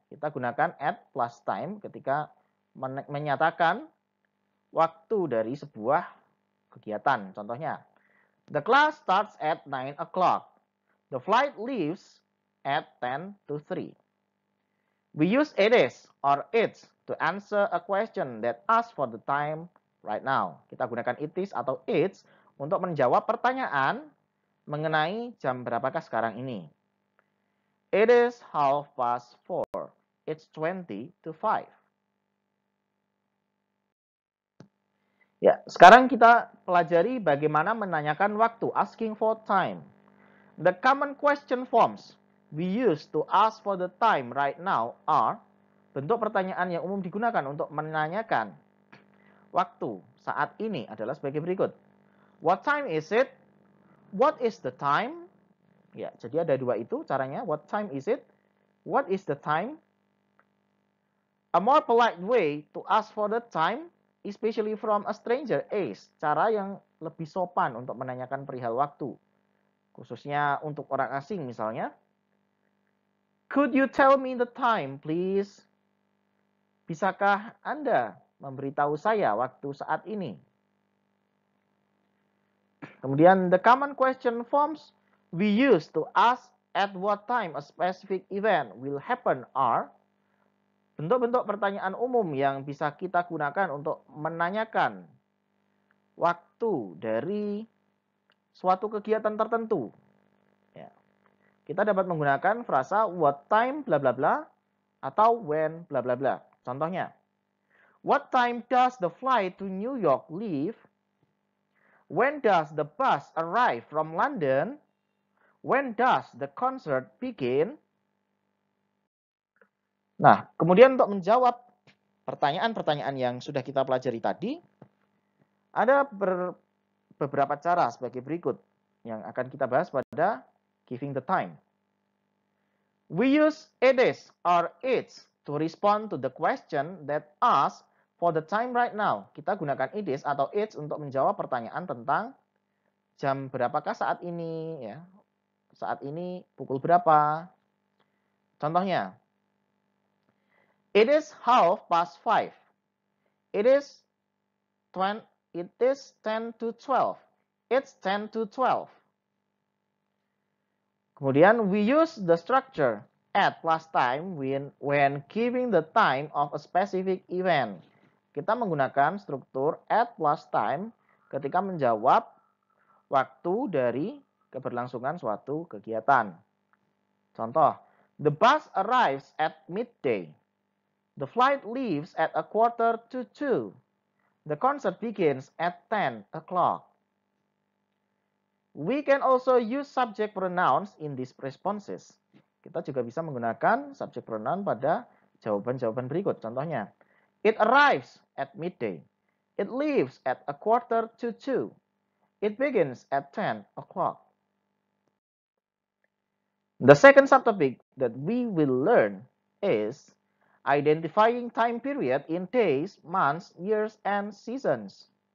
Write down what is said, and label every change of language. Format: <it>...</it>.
<id>Kita gunakan at plus time ketika menyatakan waktu dari sebuah kegiatan.</id> <en>Contohnya, the class starts at 9 o'clock. The flight leaves at 10 to 3. We use it is or it's to answer a question that asks for the time right now.</en> <id>Kita gunakan it is atau it's untuk menjawab pertanyaan mengenai jam berapakah sekarang ini.</id> <en>It is 4:30. It's 20 to 5.</en> <id>Ya, sekarang kita pelajari bagaimana menanyakan waktu,</id> <en>asking for time. The common question forms we use to ask for the time right now are,</en> <id>bentuk pertanyaan yang umum digunakan untuk menanyakan waktu saat ini adalah sebagai berikut.</id> <en>What time is it? What is the time?</en> <id>Ya, jadi ada dua itu caranya.</id> <en>What time is it? What is the time? A more polite way to ask for the time, especially from a stranger, is</en> <id>cara yang lebih sopan untuk menanyakan perihal waktu. Khususnya untuk orang asing misalnya.</id> <en>Could you tell me the time, please?</en> <id>Bisakah Anda memberitahu saya waktu saat ini?</id> <en>Kemudian the common question forms we use to ask at what time a specific event will happen are,</en> <id>bentuk-bentuk pertanyaan umum yang bisa kita gunakan untuk menanyakan waktu dari suatu kegiatan tertentu. Ya. Kita dapat menggunakan frasa what time bla bla bla atau when bla bla bla.</id> <en>Contohnya, what time does the flight to New York leave? When does the bus arrive from London? When does the concert begin?</en> <id>Nah, kemudian untuk menjawab pertanyaan-pertanyaan yang sudah kita pelajari tadi, ada beberapa cara sebagai berikut. yang akan kita bahas pada</id> <en>giving the time. We use it is or its to respond to the question that asks for the time right now.</en> <id>Kita gunakan it is atau its untuk menjawab pertanyaan tentang jam berapakah saat ini, ya. Saat ini pukul berapa? Contohnya,</id> <en>it is 5:30. It is 10 to 12. It's 10 to 12. Kemudian we use the structure at plus time when giving the time of a specific event.</en> <id>Kita menggunakan struktur at plus time ketika menjawab waktu dari keberlangsungan suatu kegiatan.</id> <en>Contoh, the bus arrives at midday. The flight leaves at 1:45. The concert begins at 10 o'clock. We can also use subject pronouns in these responses.</en> <id>Kita juga bisa menggunakan subject pronoun pada jawaban-jawaban berikut.</id> <en>Contohnya, it arrives at midday. It leaves at 1:45. It begins at 10 o'clock. The second subtopic that we will learn is identifying time period in days, months, years, and seasons.</en>